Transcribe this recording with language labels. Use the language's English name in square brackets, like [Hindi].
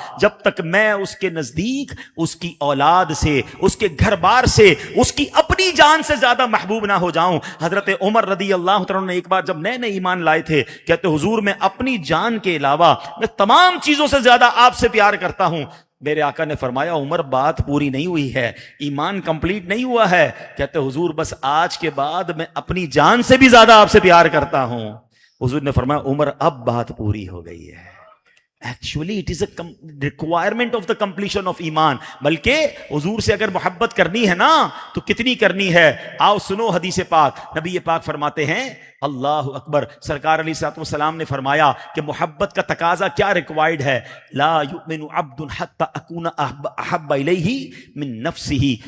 [Urdu] جب تک میں اس کے نزدیک اس کی اولاد سے، اس کے گھر بار سے، اس کی اپنی جان سے زیادہ محبوب نہ ہو جاؤں۔ حضرت عمر رضی اللہ تعالیٰ نے ایک بار جب نئے نئے ایمان لائے تھے، کہتے حضور میں اپنی جان کے علاوہ میں تمام چیزوں سے زیادہ آپ سے پیار کرتا ہوں۔ میرے آقا نے فرمایا عمر بات پوری نہیں ہوئی ہے، ایمان کمپلیٹ نہیں ہوا ہے۔ کہتے حضور بس آج کے بعد میں اپنی جان سے بھی زیادہ آپ سے پیار کرتا ہوں۔ حضور نے فرمایا عمر اب بات پوری ہو گئی ہے، [English] Actually it is a requirement of the completion of ایمان. [Urdu] بلکہ حضور سے اگر محبت کرنی ہے نا تو کتنی کرنی ہے. آؤ سنو حدیث پاک. نبی پاک فرماتے ہیں اللہ اکبر. سرکار علیہ الصلوۃ والسلام نے فرمایا کہ محبت کا تقاضا کیا ریکوائرڈ ہے. [Arabic] لا یؤمن عبد حتی اکون احب الیہ من نفسہ.